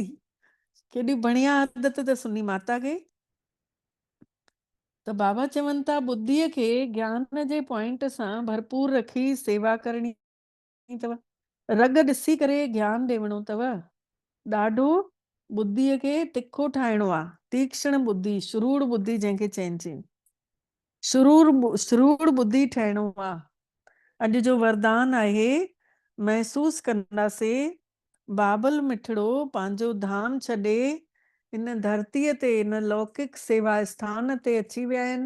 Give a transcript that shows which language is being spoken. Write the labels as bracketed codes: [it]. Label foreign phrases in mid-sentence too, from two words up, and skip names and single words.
[sd] केॾी बढ़िया आदत अथसि उन माता खे। त बाबा चवनि था ॿुद्धीअ खे ज्ञान जे पॉइंट सां भरपूर रखी सेवा करणी अथव। रग ॾिसी करे ज्ञान ॾियणो अथव। ॾाढो ॿुद्धीअ खे तिखो ठाहिणो आहे। तीक्ष्ण बुद्धि, शुरूर बुद्धि जंहिंखे चइजे, शुरूर बुद्धि ठाहिणो आहे। अॼु जो वरदान आहे, महसूस कंदासीं बाबल मिठड़ो पंहिंजो धाम छॾे इन धरतीअ ते, इन लौकिक सेवा स्थान ते अची विया आहिनि।